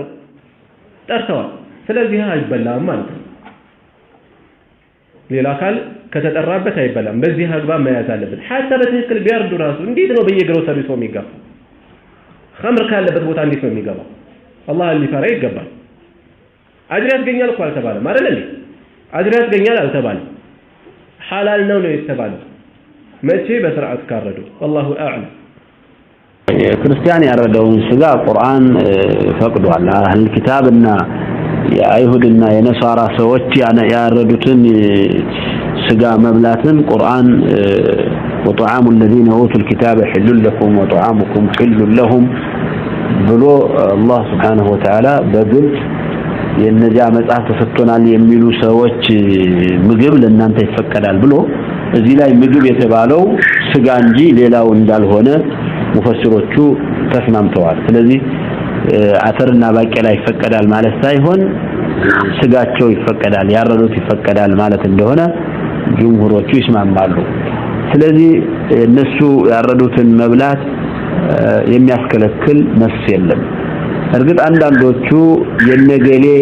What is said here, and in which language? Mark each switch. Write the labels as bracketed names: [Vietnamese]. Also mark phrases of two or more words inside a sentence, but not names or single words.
[Amharic] ጠርተዋል። ስለዚህ አይበላም ማለት ነው። ሌላ አካል ከተጠራበት አይበላም። በዚህ አግባብ መያዝ አለብን። ሐታ በትክክል ቢያርዱ ራሱ እንዴት ነው በየግሮሰሪው ሰው የሚገባው? ኸምር ካለበት ቦታ እንዴት ነው የሚገባው? አላህ ሊፈራ ይገባል። አጅር ያስገኛል እኮ አልተባለም አይደል እንዴ? አጅር ያስገኛል አልተባለም። ሐላል ነው የተባለው መቼ? በስርዓት ካረዱ። [Arabic] والله اعلم። [Amharic] ክርስቲያን ያረደውን ስጋ ቁርአን ፈቅዷል። አህል ኪታብና የአይሁድና የነሳራ ሰዎች ያረዱትን ስጋ መብላትን ቁርአን [Arabic] وطعام الذين اوتوا الكتاب حل لكم وطعامكم حل لهم [Amharic] ብሎ አላህ [Arabic] سبحانه وتعالى [Amharic] በግልጽ የነዚያ መጽሐፍ ተሰጥቶናል የሚሉ ሰዎች ምግብ ለእናንተ ይፈቀዳል ብሎ እዚህ ላይ ምግብ የተባለው ስጋ እንጂ ሌላው እንዳልሆነ ሙፈሲሮቹ ተስማምተዋል። ስለዚህ አተርና ባቄላ ይፈቀዳል ማለት ሳይሆን ስጋቸው ይፈቀዳል፣ ያረዱት ይፈቀዳል ማለት እንደሆነ ጅምሁሮቹ ይስማማሉ። ስለዚህ እነሱ ያረዱትን መብላት የሚያስከለክል ነፍስ የለም። እርግጥ አንዳንዶቹ የነገሌ